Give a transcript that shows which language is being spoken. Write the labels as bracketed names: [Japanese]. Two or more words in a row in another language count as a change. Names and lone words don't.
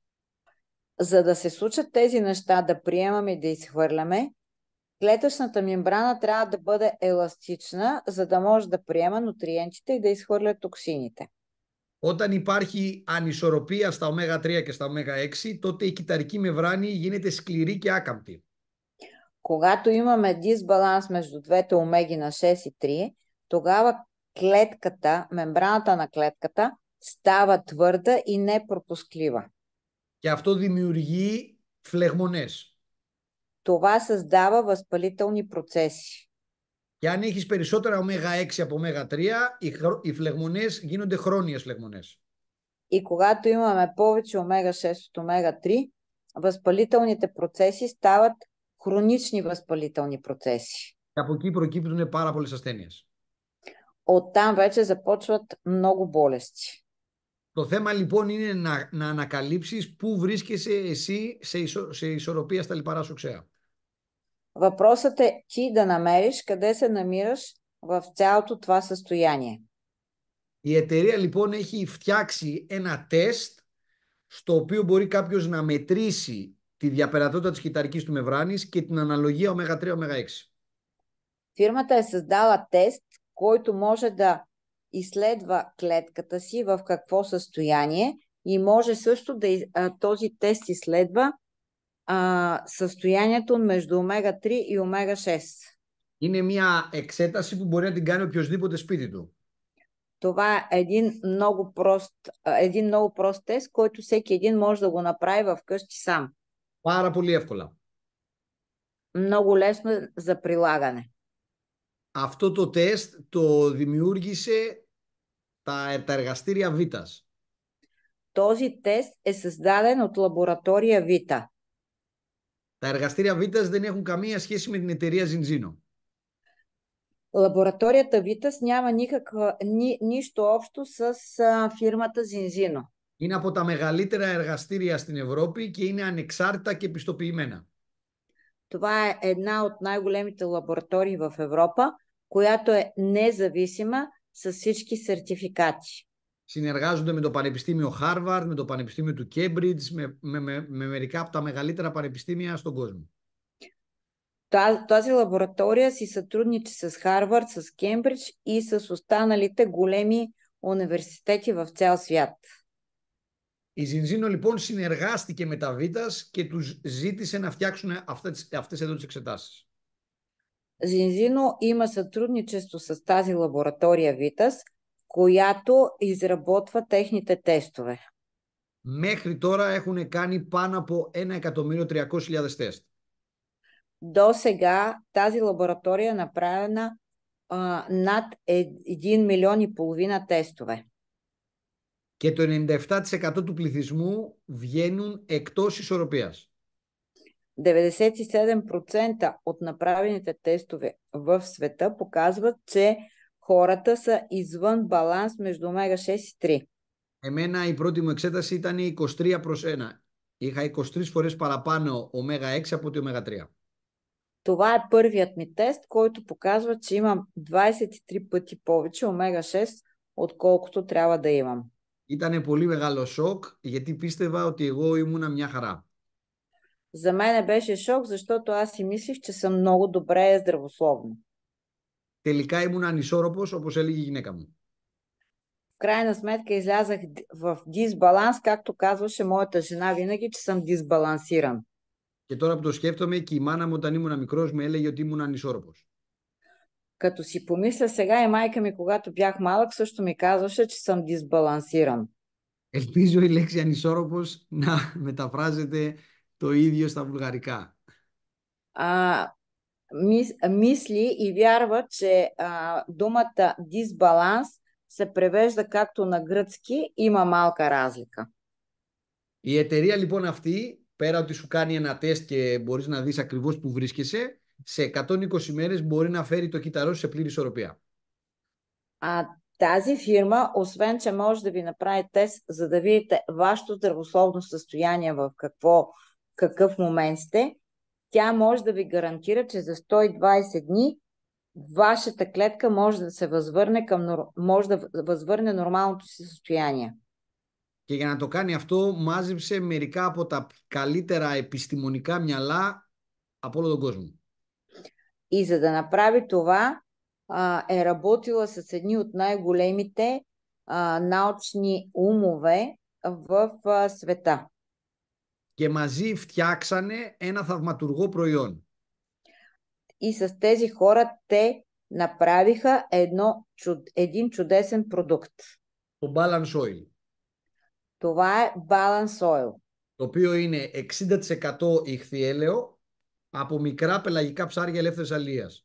[Bulgarian] За да се случат тези неща, да приемаме и да изхвърляме, клетъчната мембрана трябва да бъде еластична, за да може да приема нутриентите и да изхвърля токсините. [Greek] Όταν υπάρχει ανισορροπία στα ω3 και στα ω6, τότε η κυταρική μεμβράνη γίνεται σκληρή και άκαμπτη. [Bulgarian] Когато имаме дисбаланс между двете омеги на 6 и 3, тогава клетката, мембраната на клетката става твърда и непропусклива. [Greek] Και αυτό δημιουργεί φλεγμονές. [Bulgarian] Това създава възпалителни процеси. [Greek] Και αν έχεις περισσότερα ω6 από ω3, οι φλεγμονές γίνονται χρόνιες φλεγμονές. [Bulgarian] И когато имаме повече омега-6 от омега-3, възпалителните процеси стават хронични възпалителни процеси. [Greek] Και από εκεί προκύπτουν πάρα πολλές ασθένειες. [Bulgarian] Оттам вече започват много болести. [Greek] Το θέμα λοιπόν είναι να ανακαλύψεις πού βρίσκεσαι εσύ σε ισορροπία στα λιπαρά σου οξέα. [Bulgarian] Въпросът е ти да намериш къде се намираш в цялото това състояние. [Greek] Η εταιρεία λοιπόν έχει φτιάξει ένα τεστ στο οποίο μπορεί κάποιος να μετρήσει τη διαπερατότητα της κυταρικής του μεμβράνης και την αναλογία ω3-ω6. [Bulgarian] Фирмата е създала тест, който може да изследва клетката си в какво състояние, и може също да този тест изследва състоянието между омега-3 и омега-6. [Greek] Είναι μια εξέταση που μπορεί να την κάνει οποιοσδήποτε σπίτι του. [Bulgarian] Това е един много прост тест, който всеки един може да го направи вкъщи сам. [Greek] Πάρα πολύ εύκολα. [Bulgarian] Много лесно за прилагане. [Greek] Αυτό το τεστ το δημιούργησε τα εργαστήρια Βίτας. [Bulgarian] Този тест е създаден от лаборатория Vita. [Greek] Τα εργαστήρια Βίτας δεν έχουν καμία σχέση με την εταιρεία Zinzino. [Bulgarian] Лабораторията Vitas няма нищо общо с фирмата Zinzino. [Greek] Είναι από τα μεγαλύτερα εργαστήρια στην Ευρώπη και είναι ανεξάρτητα και πιστοποιημένα. [Bulgarian] Това е една от най-големите лаборатории в Европа, която е независима с всички сертификати. [Greek] Συνεργάζονται με το Πανεπιστήμιο Harvard, με το Πανεπιστήμιο του Cambridge, με μερικά από τα μεγαλύτερα πανεπιστήμια στον κόσμο. [Bulgarian] Тази лаборатория си сътрудничи с Харвард, с Кембридж и с останалите големи университети в цял свят. [Greek] Η Zinzino λοιπόν συνεργάστηκε με τα Βίτας και τους ζήτησε να φτιάξουν αυτές εδώ τις εξετάσεις. [Bulgarian] Zinzino има сътрудничество с тази лаборатория Vitas, която изработва техните тестове. [Greek] Μέχρι τώρα έχουν κάνει πάνω από 1.300.000 τεστ. [Bulgarian] До сега тази лаборатория е направена над 1,5 милиона тестове. [Greek] Και το 97% του πληθυσμού βγαίνουν εκτός ισορροπίας. [Bulgarian] 97% от направените тестове в света показват, че хората са извън баланс между омега-6 и 3. [Greek] Εμένα η πρώτη μου εξέταση ήταν 23/1. Είχα 23 φορές παραπάνω ω6 από ότι ω3. [Bulgarian] Това е първият ми тест, който показва, че имам 23 пъти повече омега-6, отколкото трябва да имам. [Greek] Ήτανε πολύ μεγάλο σοκ, γιατί πίστευα ότι εγώ ήμουνα μια χαρά. [Bulgarian] За мен беше шок, защото аз си мислих, че съм много добре здравословна. [Greek] Τελικά ήμουν ανισόρροπος, όπως έλεγε η γυναίκα μου. [Bulgarian] В крайна сметка излязах в дисбаланс, както казваше моята жена винаги, че съм дисбалансиран. [Greek] Και τώρα που το σκέφτομαι, και η μάνα μου όταν ήμουν μικρός μου έλεγε ότι ήμουν ανισόρροπος. [Bulgarian] Като си помисля сега, и майка ми, когато бях малък, също ми казваше, че съм дисбалансиран. [Greek] Ελπίζω η λέξη ανισόρροπος να μεταφράζεται το ίδιο στα βουλγαρικά. [Bulgarian] Мисли и вярва, че думата дисбаланс се превежда както на гръцки, има малка разлика. [Greek] Η εταιρεία λοιπόν αυτή πέρα ότι σου κάνει ένα τεστ και μπορείς να δεις ακριβώς που βρίσκεσαι, σε 120 μέρες μπορεί να φέρει το κυταρό σε πλήρη ισορροπία. [Bulgarian] Тази фирма, освен че може да ви направи тест, за да видите вашето здравословно състояние в какъв момент сте, тя може да ви гарантира, че за 120 дни вашата клетка може да се може да възвърне нормалното си състояние. [Greek] Και για να το κάνει αυτό, μάζεψε μερικά από τα καλύτερα επιστημονικά μυαλά από όλο τον κόσμο. [Bulgarian] И за да направи това, е работила с едни от най-големите научни умове в света. [Greek] Και μαζί φτιάξανε ένα θαυματουργό προϊόν. [Bulgarian] И с тези хора те направиха един чудесен продукт. [Greek] Το Balance Oil. [Bulgarian] Това е Balance Oil. [Greek] Το οποίο είναι 60% ηχθιέλαιο από μικρά πελαγικά ψάρια ελεύθερης αλείας.